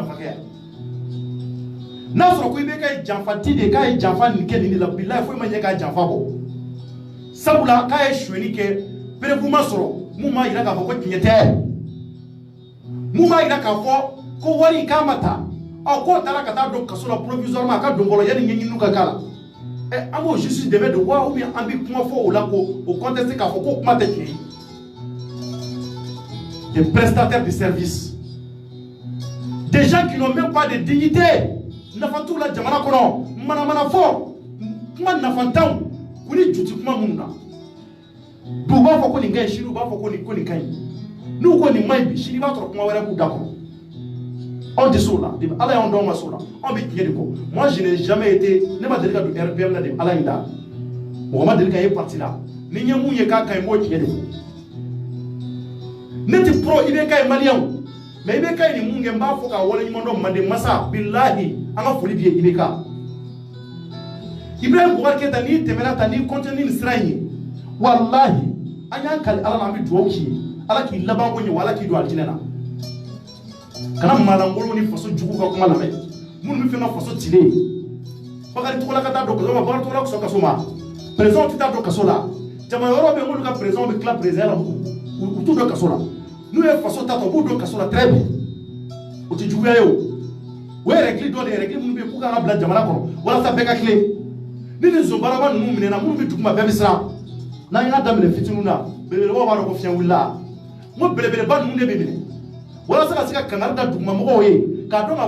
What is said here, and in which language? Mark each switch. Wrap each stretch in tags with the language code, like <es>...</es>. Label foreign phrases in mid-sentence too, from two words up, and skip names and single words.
<bm>janfa kɛ yan n'a sɔrɔ ko IBK ye janfati de k'a ye janfa nin kɛ nin de la bilahi foyi ma ɲɛ k'a janfa bɔ sabula k'a ye suɲɛni kɛ perewu ma sɔrɔ mun b'a yira k'a fɔ ko tiɲɛ tɛ mun b'a yira k'a fɔ ko wari in k'a ma ta k'o taara ka taa don kaso la provisoirement a ka don fɔlɔ yanni ɲɛɲiniw ka k'a la an b'o justice dɛmɛ de wa ou bien an bɛ kuma fɔ o la k'o contester k'a fɔ ko kuma tɛ tiɲɛ ye</bm> <fr>des prestataires de service des gens qui n'ont même pas de dignité</fr> <bm>nafa t'u la jamana kɔnɔ manamana fɔ kuma nafantanw k'u ni juti kuma minnu na bi u b'a fɔ ko nin ka ɲi sini u b'a fɔ ko nin ka ɲi n'u ko nin ma ɲi bi sini i b'a sɔrɔ kuma wɛrɛ b'u da kɔnɔ anw tɛ se o la ala y'anw dɔn ma se o la anw bɛ tiɲɛ de kɔ</bm> <fr>moi je n'ai jamais été</fr> <bm>ne ma deli ka don RPM la de ala in da mɔgɔ ma deli ka ye parti la ni ɲɛ mun ye k'a ka ɲi n b'o tiɲɛ de fɔ ne tɛ pro IBK ye maliyɛnw mais IBK ye nin mun kɛ n b'a fɔ k'a waleɲuman dɔn manden masa bilahi an ka foli b'i ye IBK Ibrahim Boubacar Keïta n'i tɛmɛna ta n'i continue nin sira in ye walahi an y'an kali ala la an bɛ dugawu k'i ye ala k'i laban ko ɲɛ wa ala k'i don alijinɛ na kana malangolo ni faso jugu ka kuma lamɛn minnu bɛ fɛ ka faso cilen Bakari Togola ka taa don kaso ma Bakari Togola ka sɔn kaso ma président tɛ taa don kaso la jama yɔrɔ bɛ yen n'olu ka président bɛ tila président la u t'u don kaso la n'u ye faso ta ta u b'u don kaso la</bm> <fr>très bien</fr> <bm>o tɛ juguya ye o ye règle dɔ de ye règle minnu bɛ yen k'u kan ka bila jamana kɔnɔ walasa bɛɛ ka tilen ni nin zonbaraba ninnu minɛna minnu bɛ duguma bɛɛ bɛ siran n'an y'a daminɛ fitininw na belebelebaw b'a dɔn ko fiɲɛ wulila n ko belebeleba ninnu de bɛ minɛ walasa ka se ka kangari da dugumamɔgɔw ye k'a dɔn k'a</bm>